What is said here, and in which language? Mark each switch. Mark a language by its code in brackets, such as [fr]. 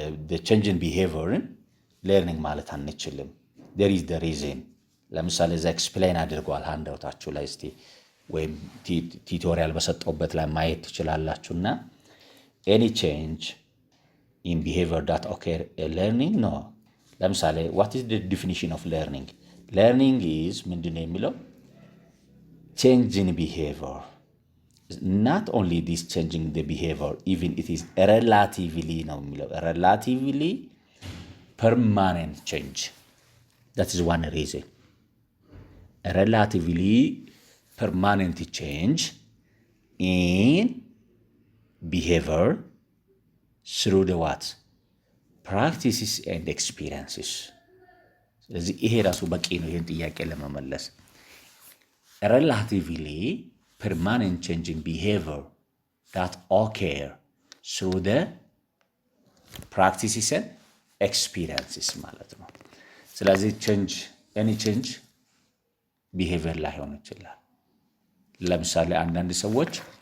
[en] the change in behavior learning [am] ማለት አንችልም። [en] there is the reason [am] ለምሳሌ እዛ ኤክስፕሌን አድርጓል አንደውታችሁ ላይ እስቲ ወይም ቲዩቶሪያል በሰጠውበት ላይ ማየት ትችላላችሁና [en] any change in behavior that occur a learning no ለምሳሌ what is the definition of learning? learning is [am] ምንድነው የሚለው [en] change in behavior, not only this changing the behavior, even it is relatively [am] ነው የሚለው [en] relatively permanent change. that is one reason. a relatively permanent change in behavior through the what? practices and experiences. [am] ስለዚህ ይሄ ራሱ በቂ ነው ይሄን ጥያቄ ለመመለስ። [en] relatively permanent change in behavior that occur through the practices and experiences [am] ማለት ነው። ስለዚህ [en] any change behavior [am] ላይሆን ይችላል። ለምሳሌ አንዳንድ ሰዎች